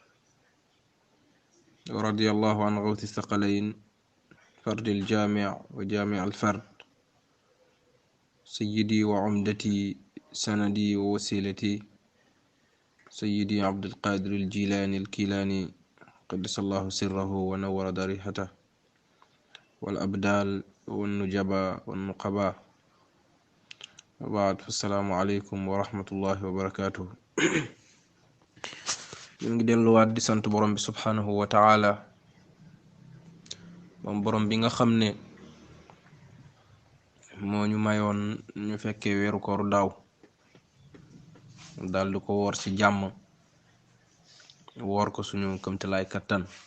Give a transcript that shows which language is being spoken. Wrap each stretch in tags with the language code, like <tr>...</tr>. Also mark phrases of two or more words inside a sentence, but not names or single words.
<ar>ورضي الله عن غوث الثقلين فرد الجامع وجامع الفرد، سيدي وعمدتي سندي ووسيلتي، سيدي عبد القادر الجيلاني الكيلاني قدس الله سره ونور ضريحته، والأبدال والنجبا والنقبا. وبعد، فالسلام عليكم ورحمة الله وبركاته.</ar> <wo>ñu ngi delluwaat di sant borom bi</wo> <ar>سبحانه وتعالى,</ar> <wo>moom borom bi nga xam ne moo ñu mayoon ñu fekkee weeru koor daaw, daal di ko woor ci jàmm, woor ko suñu këmtalaay kattan.</wo>